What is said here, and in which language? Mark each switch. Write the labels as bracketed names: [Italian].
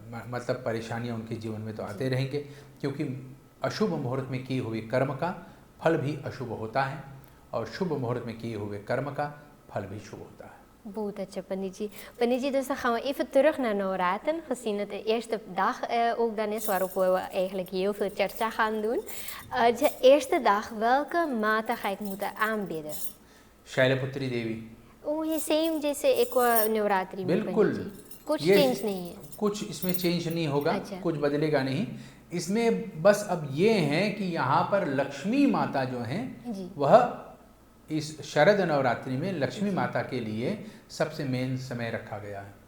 [Hindi] मतलब परेशानियाँ उनके जीवन में तो आते रहेंगे, क्योंकि अशुभ मुहूर्त में किए हुए कर्म का फल भी अशुभ होता है और शुभ मुहूर्त में किए हुए कर्म का फल भी शुभ होता है। [Dutch] Goed, Paniji. Paniji, dus dan gaan we even terug naar Navraten, gezien het de eerste dag ook dan is waarop we eigenlijk heel veel charcha gaan doen. De eerste dag, welke mata ga ik moeten aanbidden? [Hindi] Shailputri Devi. Oh, ये same जैसे एक नवरात्रि में बिल्कुल, पंडित जी। कुछ change नहीं है? कुछ इसमें चेंज नहीं होगा। अच्छा। कुछ बदलेगा नहीं। इसमें बस अब ये है कि यहाँ पर लक्ष्मी माता जो हैं वह इस शरद नवरात्रि में लक्ष्मी माता के लिए सबसे मेन समय रखा गया है।